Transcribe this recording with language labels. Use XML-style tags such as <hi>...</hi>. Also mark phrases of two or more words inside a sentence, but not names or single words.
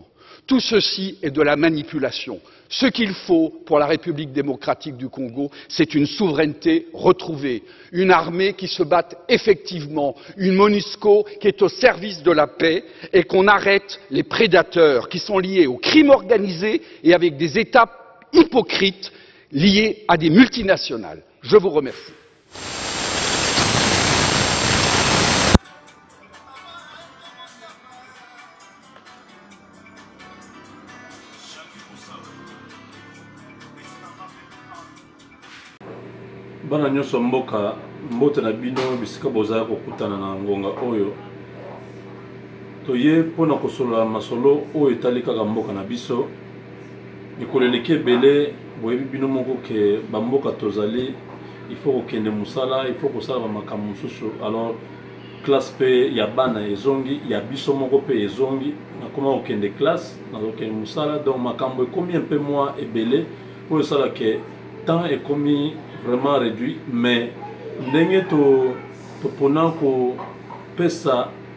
<fr>Tout ceci est de la manipulation. Ce qu'il faut pour la République démocratique du Congo, c'est une souveraineté retrouvée, une armée qui se batte effectivement, une MONUSCO qui est au service de la paix et qu'on arrête les prédateurs qui sont liés au crime organisé et avec des États hypocrites liés à des multinationales. Je vous remercie.</fr> <ln>Bana nyonso mboka mbote na bino bisika bozala kokutana na ngonga oyo toye mpona kosolola masolo oyo etali kaka mboka na biso mikolo eleki ebele boyebi bino moko ke bamboka tozali</ln> <fr>il faut</fr> <ln>kokende mosala</ln> <fr>il faut</fr> <ln>kosala bamakambo mosusu</ln> <fr>alors classe</fr> <ln>mpe ya bana ezongi ya biso moko mpe ezongi nakoma kokende classe nazokende mosala donc makambo ekomi mpe mwa ebele oyo esala ke temps ekomi</ln> <fr>vraiment réduit, mais</fr> <ln>ndenge topona kopesa</ln>